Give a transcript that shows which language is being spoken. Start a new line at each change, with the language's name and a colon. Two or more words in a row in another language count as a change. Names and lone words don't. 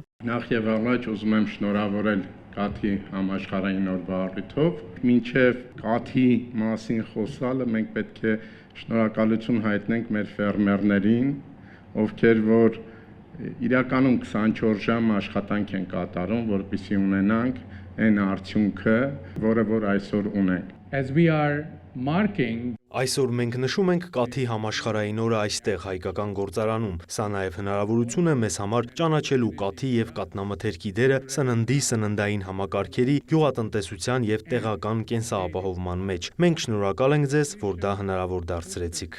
Armenian: Նախ եւ առաջ ուզում եմ շնորհավորել Կաթի համաշխարհային օրվա առիթով։ Մինչև Կաթի մասին խոսալը մենք պետք է շնորհակալություն հայտնենք մեր ֆերմերներին, ովքեր որ իրականում 24 ժամ աշխատանք են կատարում, որպեսզի ունենանք այն արդյունքը, որը որ այսօր ունենք։
English: As we are marking
Armenian: Այսօր մենք նշում ենք Կաթի համաշխարհային օրը այստեղ հայկական գործարանում։ Սա նաև հնարավորություն է մեզ համար ճանաչելու Կաթի և կաթնամթերքի դերը սննդի, սննդային համակարգերի, գյուղատնտեսության և տեղական կենսապահովման մեջ։ Մենք շնորհակալ ենք ձեզ, որ դա հնարավոր դարձրեցիք։